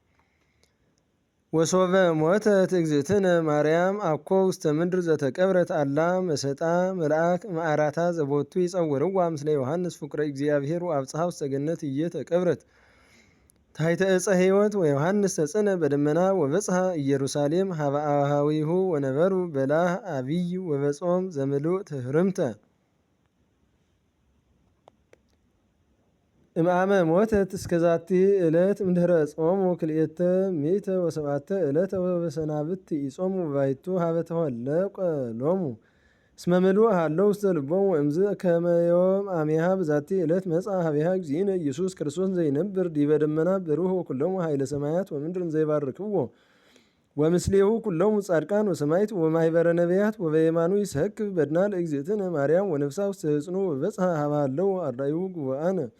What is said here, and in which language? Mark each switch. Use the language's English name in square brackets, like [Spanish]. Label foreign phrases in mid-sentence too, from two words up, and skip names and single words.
[Geez] ወሶበ ሞተት እግዝእትነ ማርያም አኮ ውስተ ምድር ዘተቀብረት አላ መሰጣ መልአክ ማዕራታ ዘቦቱ ይጸውርዋ ምስለ ዮሐንስ ፍቁረ እግዚአብሔር ወአብጽሐ ውስተ ገነት እየተቀብረት ታሕተ ዕፀ ሕይወት ወዮሐንስ ተጽነ በደመና ወበጽሐ ኢየሩሳሌም ሀበ አኀዊሁ ወነበሩ በላህ አቢይ ወበጾም ዘምሉእ ትህርምተ እምአመ ሞተት እስከዛቲ ዕለት እምድኅረ ጾሙ ክልኤተ ሚእተ ወሰብዓተ ዕለተ ወበሰናብት ኢጾሙ ባሕቱ ሀበ ተወለቀ ሎሙ እስመ ምሉእ ሃለው ውስተ ልቦሙ እምዝ ከመ ዮም አሜሃ በዛቲ ዕለት መጽአ ሀቤሃ እግዚእነ ኢየሱስ ክርስቶስ ዘይነብር ዲበ ደመና በሩህ ወኩሎሙ ኃይለ ሰማያት ወምድር ዘይባርክዎ ወምስሌሁ ኩሎሙ ጻድቃን ወሰማዕት ወማኅበረ ነቢያት ወበየማኑ ይሰክብ በድና ለእግዝእትነ ማርያም ወነፍሳ ውስተ ሕፅኑ ወበጽሐ ሀበ ሃለው አርዳኢሁ ጉባአነ